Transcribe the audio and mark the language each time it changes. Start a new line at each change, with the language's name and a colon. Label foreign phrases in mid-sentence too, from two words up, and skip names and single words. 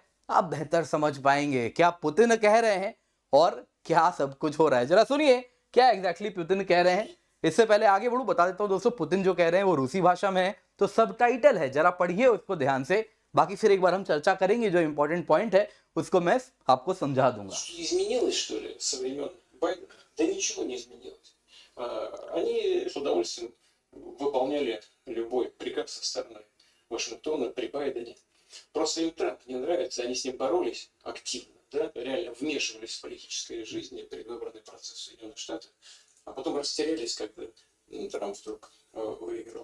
Hindi: आप बेहतर समझ पाएंगे क्या पुतिन कह रहे हैं और क्या सब कुछ हो रहा है। जरा सुनिए क्या एग्जैक्टली पुतिन कह रहे हैं। इससे पहले आगे बढ़ू बता देता हूं दोस्तों, पुतिन जो कह रहे हैं वो रूसी भाषा में है, तो सबटाइटल है, जरा पढ़िए उसको ध्यान से। बाकी फिर एक बार हम चर्चा करेंगे, जो
English: important point
Hindi: है उसको मैं आपको समझा दूंगा।
Russian: Изменилось, что ли, со времен Байдена? Да ничего не изменилось. Они с удовольствием выполняли любой приказ со стороны Вашингтона при Байдене. Просто им Трамп не нравится, они с ним боролись активно, да, реально вмешивались в политическую жизнь и предвыборный процесс Соединенных Штатов, а потом растерялись, когда Трамп вдруг выиграл.